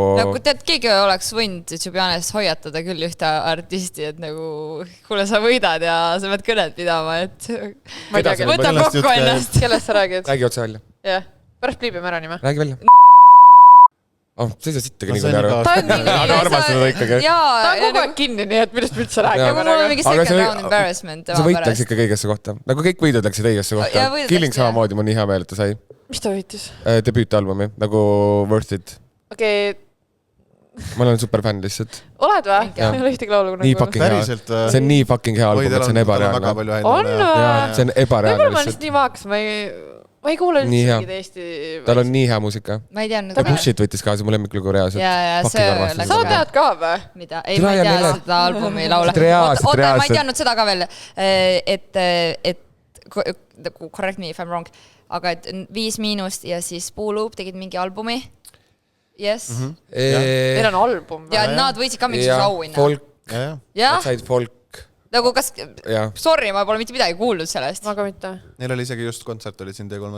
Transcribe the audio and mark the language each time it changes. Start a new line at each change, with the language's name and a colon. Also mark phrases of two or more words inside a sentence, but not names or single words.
Estonian: Nagu tead, keegi oleks võinud Tšubianest hoiatada küll ühte artisti, et nagu kuule sa võidad ja sa pead kõned pidama, et ma ei tea, võta kokku ennast. Kellest sa räägid? Räägi otse välja. Jah, pärast pliibime ära nime. Räägi välja. See ei saa sittagi nii kui aru. Aga armastada ta ikkagi. Ta on kogu aeg kinni, nii et millest üldse räägime. Mul on mingi
English: second round embarrassment.
Estonian: See võit läks ikka õigesse kohta. Nagu kõik võidud läksid õigesse kohta. Killing samamoodi mul nii hea meel, et ta sai. Mis ta võitis? Debüütalbumi, nagu Worth It. Okei. Ma olen super fänn lihtsalt. Oled või? Ei ole ühtegi laulu kunagi. Nii fucking hea. See on nii fucking hea album, et see on ebareaalne. On või? See on ebareaalne. Ma lihtsalt nii vaaks, ma ei kuule üldse mingid Eesti... Tal on nii hea muusika. Ma ei teadnud. Ta Pushit võttis ka, see mu lemmiklugu reaalselt. Sa tead ka või? Mida? Ei, ma ei tea seda albumi laule. Oota, ma ei teadnud seda ka veel, et
English: correct me if I'm wrong,
Estonian: aga et 5 Miinust ja siis Puuluup tegid mingi albumi. Yes. Neil on album. Ja nad võitsid ka mingi auhinna. Folk. Nad said folk. Nagu kas... Sorry, ma pole mitte midagi kuulnud sellest. Aga mitte. Neil oli isegi just kontsert, oli siin T3-s.